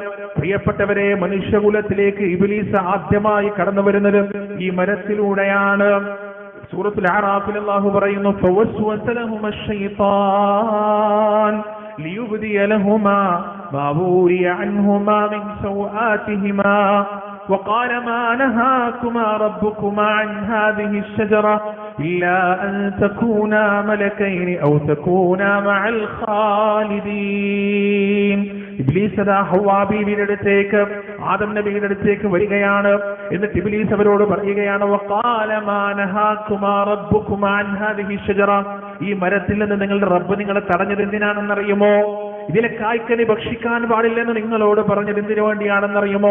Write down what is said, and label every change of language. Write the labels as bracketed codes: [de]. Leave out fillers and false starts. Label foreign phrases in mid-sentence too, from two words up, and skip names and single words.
[ml] പ്രിയപ്പെട്ടവരെ, മനുഷ്യകുലത്തിലേക്ക് ഇബ്ലീസ് ആദ്യമായി കടന്നു വരുന്നത് ഈ മരത്തിലൂടെയാണ്. സൂറത്തുൽ അറാഫിൽ അല്ലാഹു പറയുന്നു, [ar] فوسوس لهما الشيطان ليبدي لهما ما ووري عنهما من سوآتهما وقال ما نهاكما ربكما عن هذه الشجرة إلا أن تكونا ملكين أو تكونا مع الخالدين. [ml] ഇബ്ലീസ് അതാ ഹവ്വാ ബീവിയുടെ അടുത്തേക്ക്, ആദം നബിയുടെ അടുത്തേക്ക് വരികയാണ്. എന്നിട്ട് ഇബ്ലീസ് അവരോട് പറയുകയാണ്, [ar] وقال ما نهاكما ربكما عن هذه الشجرة, [ml] ഈ മരത്തിൽ നിന്ന് നിങ്ങളുടെ റബ്ബ് നിങ്ങളെ തടഞ്ഞത് എന്തിനാണെന്നറിയുമോ? ഇതിലെ കായ്ക്കനി ഭക്ഷിക്കാൻ പാടില്ലെന്ന് നിങ്ങളോട് പറഞ്ഞത് എന്തിനു വേണ്ടിയാണെന്നറിയുമോ?